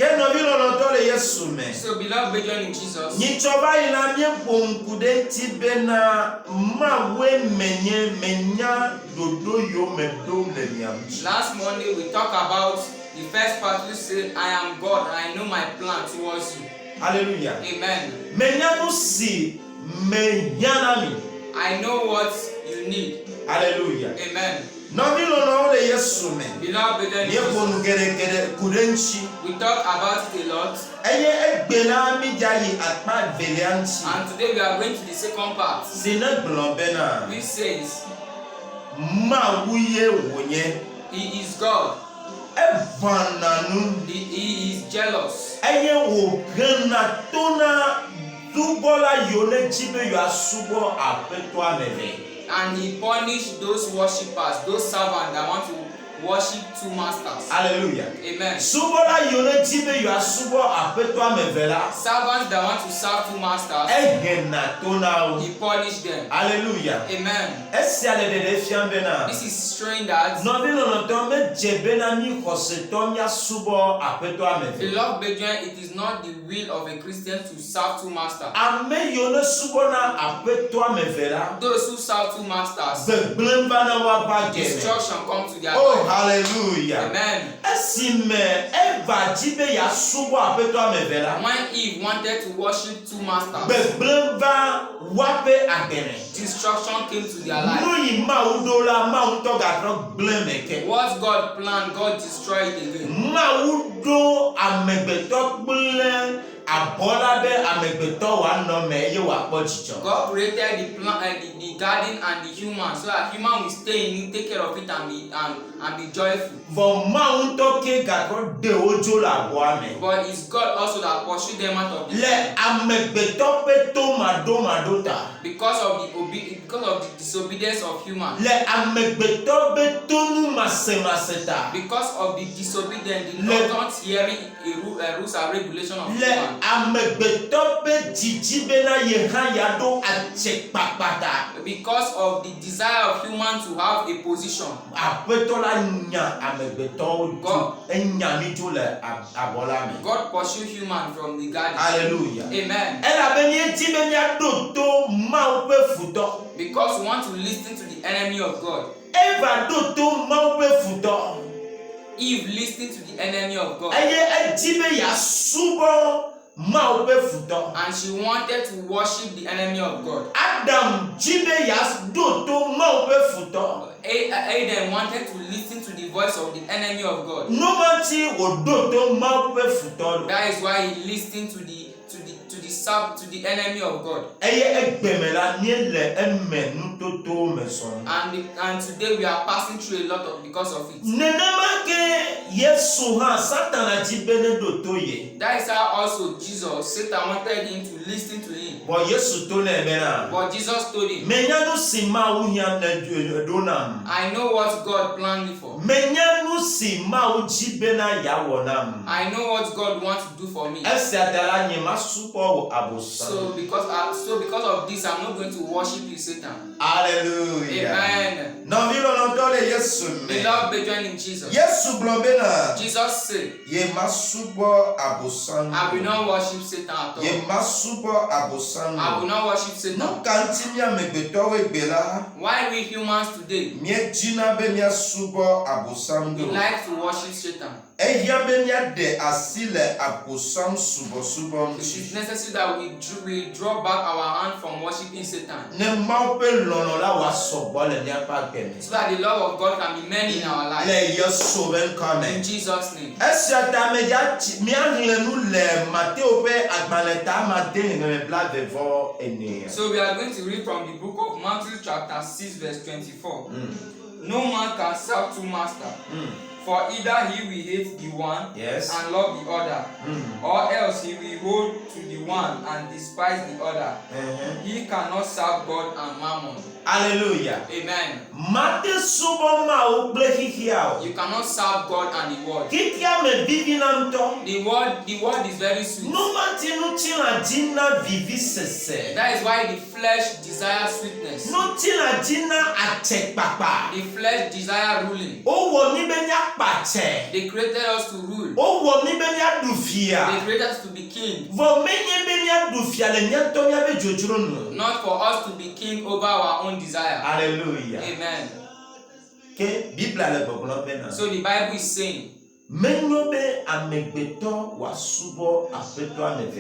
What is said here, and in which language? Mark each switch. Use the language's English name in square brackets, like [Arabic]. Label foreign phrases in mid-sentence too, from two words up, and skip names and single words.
[English] So beloved brethren in Jesus, last Monday we talked about the first part. You said, I am God and I know my plan towards you. Hallelujah. Amen. I know what you need. Hallelujah. Amen. [Ewe] Nɔvi lɔlɔwo le Yesu me. [English] Beloved brethren, [Ewe] Míeƒo nu geɖe ku ɖe ŋuti. [English] we talk about it a lot. [Ewe] Eye egbe na mídza yi akpa evelia ŋuti. [English] And today we are going to the second part. [Ewe] Si ne gblɔ bena. [English] Which says, [Ewe] Mawu ye wònye. [English] He is God. [Ewe] Eʋãna nu. [English] He is jealous. [Ewe] Eye wòhena to na subɔla yiwo ne dzi be yewoasubɔ aƒetɔa me ve. [English] And he punished those worshippers, those servants that want to worship two masters. Hallelujah. Amen. [Ewe] Subɔla yiwo ne dzi be yewoasubɔ aƒetɔa me ve la. [English] Servants that want to serve two masters. [Ewe] Ehena to na wo. [English] He punished them. Hallelujah. Amen. [Ewe] Esia le ɖeɖe fiam bena. [English] This is showing that. [Ewe] Nɔvi lɔlɔtɔ medze bena mi xɔsetɔ míasubɔ aƒetɔa me ve. [English] Beloved brethren, it is not the will of a Christian to serve two masters. [Ewe] Ame yiwo ne subɔna aƒetɔa me ve la. [English] Those who serve two masters. [Ewe] Gbegblẽ va na woava gɛmɛ. [English] Destruction comes to their Oh, life. hallelujah. Amen. [Ewe] Esime eva dzi be yeasubɔ aƒetɔa me ve la. [English] When Eve wanted to worship two masters, [Ewe] Gbegblẽ va woaƒe agɛmɛ. [English] destruction came to their life. [Ewe] Nu yi Mawu ɖo la, Mawu ŋutɔ gatrɔ gblẽ me ke. [English] What God planned, God destroyed it again. [Ewe] Mawu ɖo amegbetɔ kple abɔ la be amegbetɔ wòanɔ me eye wòakpɔ dzidzɔ. [English] God created the plant, the garden and the human, so that human will stay in it, take care of it, and be joyful. [Ewe] Vɔ Mawu ŋutɔ ke gatrɔ ɖe wo dzo le abɔa me. [English] But it's God also that pursued them out of the [Ewe] Le amegbetɔ ƒe tomaɖomaɖo ta. [English] because of the disobedience of human. [Ewe] Le amegbetɔ ƒe tonumasemase ta. [English] Because of the disobedience, the not hearing rules and regulation of [Ewe] Le [English] human. [Ewe] amegbetɔ ƒe dzidzi bena ye hã yeaɖo atsekpakpa ta. [English] Because of the desire of human to have a position. [Ewe] Aƒetɔ la nya amegbetɔwo dzo. Enya mi dzo le abɔ la me. [English] God pursued human from the garden. Hallelujah. Amen. [Ewe] Elabena edi be míaɖo to Mawu ƒe futɔ. [English] Because we want to listen to the enemy of God. [Ewe] Eva ɖo to Mawu ƒe futɔ. [English] Eve listened to the enemy of God. [Ewe] Eye edi be yeasubɔ Mawu ƒe futɔ. [English] And she wanted to worship the enemy of God. [Ewe] Adam dzi be yeaɖo to Mawu ƒe futɔ. [English] Adam wanted to listen to the voice of the enemy of God. [Ewe] Nomati wòɖo to Mawu ƒe futɔ. [English] That is why he listened to the enemy of God. [Ewe] Eye egbeme la míele eme nutotowo me sɔŋ. [English] And today we are passing through a lot of because of it. [Ewe] Nenema ke Yesu hã Satana dzi be ne ɖo to ye. [English] That is how also Satan wanted him to listen to him. [Ewe] Bɔ Yesu to nɛ bena. [English] But Jesus told him, [Ewe] Menya nu si Mawu hiã ɖo nam. [English] I know what God planned me for. [Ewe] Menya nu si Mawu dzi bena yeawɔ nam. [English] I know what God wants to do for me. [Ewe] Esia ta la nye masubɔ wo abosam. [English] So because of this, I'm not going to worship you, Satan. Hallelujah. Amen. [Ewe] Nɔvi lɔlɔtɔ le Yesu me. [English] Beloved brethren in Jesus. [Ewe] Yesu gblɔ bena. [English] Jesus said, [Ewe] Ye masubɔ abosam. [English] I will not worship Satan at all. [Ewe] Ye masubɔ abosam. [English] I will not worship [Ewe] Nu [English] Satan. [Ewe] ka ŋuti mí amegbetɔwoe gbe la. [English] Why we humans today, [Ewe] Míedzina be míasubɔ abosam [English] we do. like to worship Satan? [Ewe] Ehia be míaɖe asi le abosam subɔsubɔ [English] It is [Ewe] ŋuti. [English] necessary that we draw back our hand from worshiping Satan, [Ewe] Ne Mawu ƒe lɔlɔ la wòasɔgbɔ le míaƒe agbe [English] so that the love of God can be many in our [Ewe] me. [English] life. [Ewe] Le Yesu ƒe ŋkɔ [English] In [Ewe] me. [English] Jesus' name. [Ewe] Esia ta míaxlẽ nu le Mateo ƒe agbalẽ ta amade ŋlẽ blaeve-vɔ-ene. [English] So we are going to read from the book of Matthew chapter 6 verse 24. No man can serve two masters. For either he will hate the one Yes. and love the other, or else he will hold to the one and despise the other. He cannot serve God and mammon. Hallelujah. Amen. [Ewe] Mate subɔ Mawu kple xixia o. [English] You cannot serve God and the world. [Ewe] Xixia me vivina ŋutɔ. [English] The word is very sweet. [Ewe] Numati nutina dina vivi sese. [English] That is why the flesh desires sweetness. [Ewe] Nutina dina atsekpakpa. [English] The flesh desires ruling. [Ewe] Owɔ mi be miakpatsɛ. [English] They created us to rule. [Ewe] Owɔ mi be miaɖu fia. [English] They created us to be king. [Ewe] Vɔ menye be miaɖu fia le miatɔ miabe dzodzro nu. [English] Not for us to be king over our own desire. Hallelujah. Amen. [Ewe] Ke Biblia le gbɔgblɔ bena. [English] So the Bible is saying, [Ewe] Menyobe amegbeto wasubo apeto ameve.